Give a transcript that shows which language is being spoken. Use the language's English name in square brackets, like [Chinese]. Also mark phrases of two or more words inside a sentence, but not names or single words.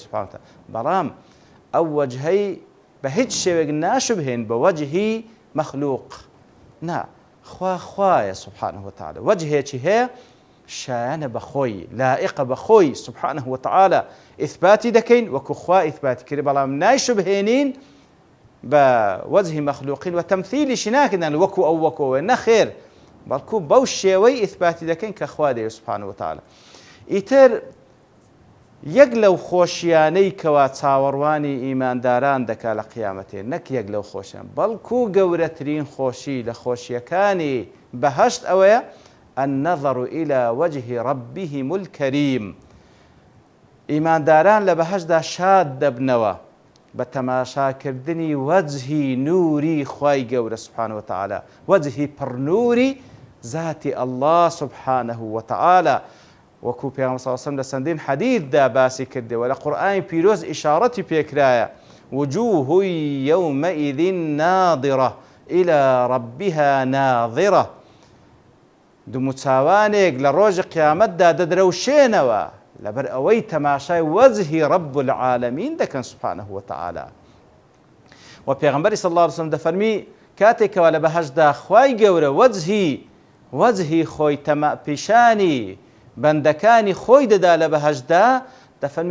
[Arabic] سوبحانه وتعالى [Central Kurdish] بەڵام ئەو وەجهەی بە هیچ شێوەیەک ناشبهێن بە وەجهی مەخلوق نا خوایە [Arabic] سوبحانه وتعالى [Central Kurdish] وەجهێکی هەیە شایانە بەخۆی لائقە بەخۆی [Arabic] سوبحانه وتعالى [Central Kurdish] ئیثباتی دەکەین وەکو خوا ئیثباتی کرد بەڵام نایشبهێنین بە وەجهی مەخلوقین و تەمثیلیشی ناکردن وەکو ئەوە نەخێر بەڵکو بەو شێوەی ئیثباتی دەکەین کە خوا دەوێت [Arabic] سوبحانه وتعالى [Central Kurdish] ئیتر یەک لەو خۆشیانەی کەوا چاوەڕوانی ئیمانداران دەکا لە قیامەتێ نەک یەک لەو خۆشیان بەڵکو گەورەترین خۆشی لە خۆشیەکانی بەهەشت ئەوەیە [Arabic] النظر إلى وجه ربهم الكريم [Central Kurdish] ئیمانداران لە بەهەشتدا شاد دەبنەوە بە تەماشاکردنی وەجهی نووری خوای گەورە [Arabic] سوبحانه وتعالى [Central Kurdish] وەجهی پڕنووری ذاتی [Arabic] الله سبحانه وتعالى [Central Kurdish] وەکو پێغەمبەر [Arabic] صلی الله علیه و سلم [Central Kurdish] لە چەندین حەدیثدا باسی کردەوە لە قورئانی پیرۆز ئیشارەتی پێکرایە [Arabic] وجوه يومئذ ناظرة إلى ربها ناظرة [Central Kurdish] دوومچاوانێک لە ڕۆژی قیامەتدا دەدرەوشێنەوە لەبەر ئەوەی تەماشای وەجهی [Arabic] رب العالمین [Central Kurdish] دەکەن [Arabic] سبحانه وتعالى [Central Kurdish] و پێغەمبەری [Arabic] صلی الله علیه و سلم [Central Kurdish] دەفەرمی کاتێکەوە لە بەهەشتدا خوای گەورە وەجهی خۆی پیشانی بەندەکانی خۆی دەدا لە بەهەشتدا دەفەرمی